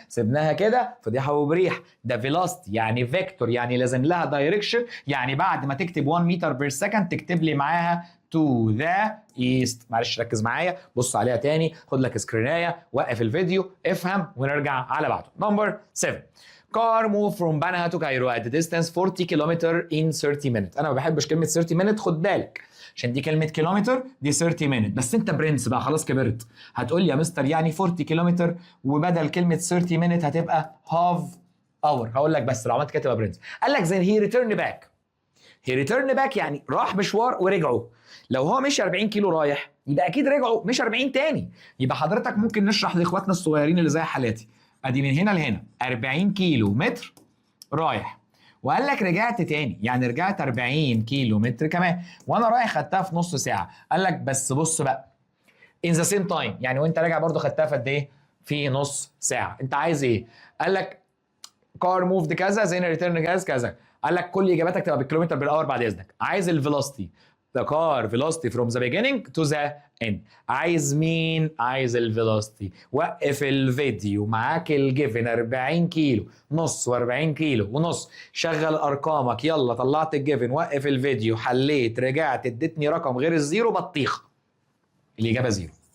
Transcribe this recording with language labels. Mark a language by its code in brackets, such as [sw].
[ar] سيبناها كده فضيحه وبريح. ده فيلوسيتي يعني فيكتور، يعني لازم لها دايركشن. يعني بعد ما تكتب 1 متر بير سكند تكتب لي معاها [en] to the east. [ar] معلش ركز معايا، بص عليها تاني، خد لك سكرينايه، وقف الفيديو، افهم ونرجع على بعضه. [en] Number 7. Car move from Banaha to Cairo at a distance 40 km in 30 minutes. [ar] انا ما بحبش كلمه [en] 30 minutes، [ar] خد بالك عشان دي كلمه كيلومتر، دي 30 minutes. بس انت برنس بقى خلاص كبرت، هتقول لي يا مستر يعني 40 كيلومتر وبدل كلمه [en] 30 minutes [ar] هتبقى [en] half hour. [ar] هقول لك بس لو عملت كده تبقى برنس. قال لك [en] then he returned back. [ar] he returned back يعني راح مشوار ورجعوا. لو هو مش 40 كيلو رايح يبقى اكيد رجعوا مش 40 تاني. يبقى حضرتك ممكن نشرح لاخواتنا الصغيرين اللي زي حالاتي. ادي من هنا لهنا 40 كيلو متر رايح، وقال لك رجعت تاني، يعني رجعت 40 كيلو متر كمان، وانا رايح خدتها في نص ساعه. قال لك بس بص بقى [en] in the same time، [ar] يعني وانت راجع برضو خدتها في قد ايه؟ في نص ساعه. انت عايز ايه؟ قال لك [en] car moved [ar] كذا [en] زين ريتيرن جاز [ar] كذا. قال لك كل اجاباتك تبقى بالكيلومتر بالاور بعد اذنك. عايز الفيلوسيتي، [en] the car velocity from the beginning to the end. [ar] عايز مين؟ عايز الفيلوسيتي. وقف الفيديو، معاك الجيفن 40 كيلو نص و40 كيلو ونص، شغل ارقامك، يلا طلعت الجيفن، وقف الفيديو، حليت، رجعت، اديتني رقم غير الزيرو، بطيخه. الاجابه زيرو.